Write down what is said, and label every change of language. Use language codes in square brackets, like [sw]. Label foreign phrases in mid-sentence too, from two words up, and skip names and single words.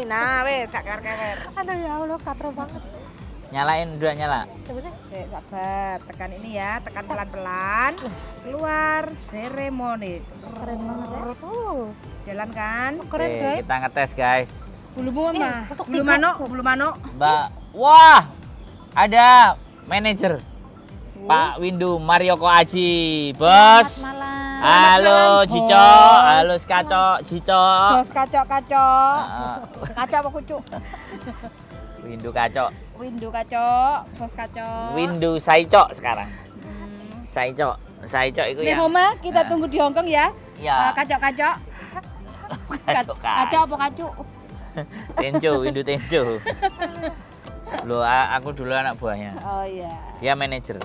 [jv] Nah, wes, gak kewer-kewer. [id] Aduh ya Allah, katro banget. Nyalain, udah nyala. Coba sih. Sabar, tekan ini ya, tekan pelan-pelan. Keluar seremoni. Keren banget ya. Jalan kan? Keren Oke, guys. kita ngetes guys. Bulu mana? untuk Bulu tiga. [jv] manuk, bulu manuk. [id] Mbak, wah, ada manajer Pak Windu Marioko Aji, bos. Selamat malam. Halo malam, Cico, bos. halo Skaco, Cico. Jos kacok-kacok. Ah, Kacok apa kucuk? Windu Kaco, Windu kacok, jos kacok. Windu Saico sekarang. Saico itu Nih yang Mama, kita Nah. tunggu di Hongkong ya. ya Kacok-kacok. Kacok apa kacuk? Tenjo, Windu Tenjo. Loh, aku dulu anak buahnya. Oh iya, Dia manajer